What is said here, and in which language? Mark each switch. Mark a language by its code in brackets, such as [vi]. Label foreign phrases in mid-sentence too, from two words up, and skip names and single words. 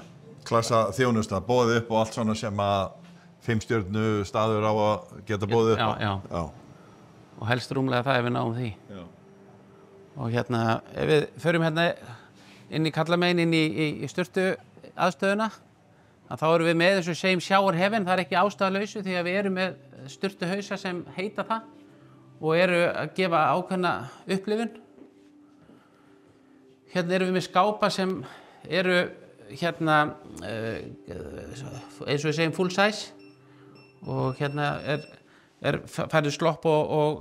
[is] klassa þjónusta, boðið upp og allt svona sem að 5-stjörnu staður á að geta boðið upp. Já. Og helst rúmlega það ef við náum því. Já. Og ef við förum inn í kallamegin, inn í sturtu aðstöðuna, þá erum við með þessu [en] same shower heaven, [is] það er ekki ástæðulausu því að við erum með sturtuhausa sem heita það og eru að gefa ákveðna upplifun. Hérna erum við með skápa sem eru eins og við segjum [en] full size [is] og færðu slopp og